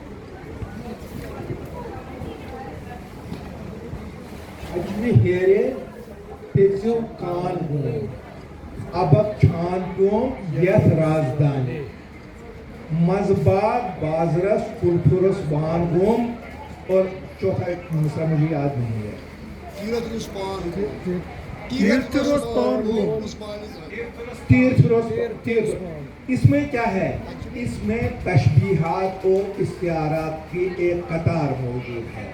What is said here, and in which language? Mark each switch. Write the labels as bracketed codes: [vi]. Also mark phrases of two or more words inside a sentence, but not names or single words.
[ks] اجمہ ہیرے تیزو کان گون ابک چھان پیوم یت رازدانی مزباغ بازرس کلفرس بان گوم. [ur] اور چوتھا مصرع مجھے یاد نہیں ہے. اس میں کیا ہے؟ اس میں تشبیہات اور استعارات کی ایک قطار موجود ہے.